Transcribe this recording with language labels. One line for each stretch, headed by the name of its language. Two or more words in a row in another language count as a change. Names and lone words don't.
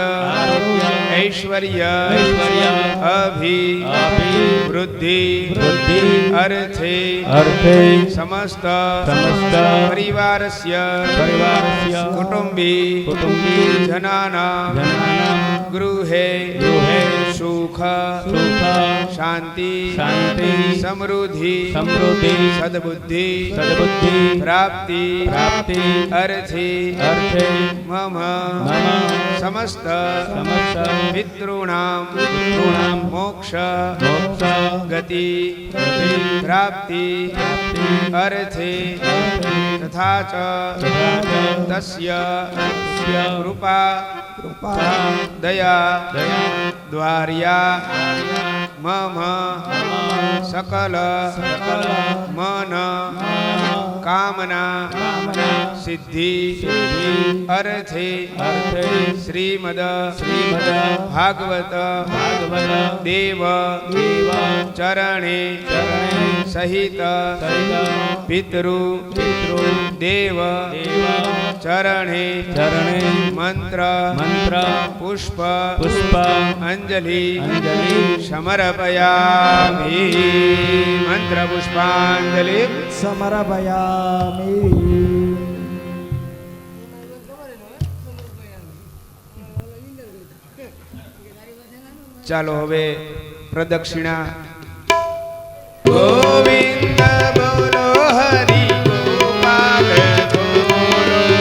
Sanskrit: આરોગ્ય ઐશ્વર્ય ઐશ્વર્ય અભિ વૃદ્ધિ વૃદ્ધિ અર્થે અર્થે સમસ્ત સમસ્ત પરિવારસ્ય પરિવારસ્ય કુટુંબી કુટુંબી જનાનાં જનાનાં गृहे गृहे सुख सुख शांति शांति समृद्धि समृद्धि सद्बुद्धि सद्बुद्धि प्राप्ति प्राप्ति अर्थे अर्थे मम मम समस्त समस्त पितॄणां पितॄणां मोक्ष मोक्ष गति गति प्राप्ति प्राप्ति अर्थे अर्थे तथा च तथा च तस्य तस्य कृपा कृपा दया दया द्वार्या मम सकल सकल मन कामना सिद्धि अर्थे अर्थे श्रीमद श्रीमद भागवत भागवत देव देव चरणे चरणे सहित सहित पितृ पितृ देव देव चरणे चरणे मंत्र मंत्र पुष्प पुष्प अंजलि अंजलि समर्पयामि मंत्र पुष्पांजलि समर्पयामि
Gujarati: ચાલો હવે પ્રદક્ષિણા ગોવિંદ બોલો હરિ ગોપાલ બોલો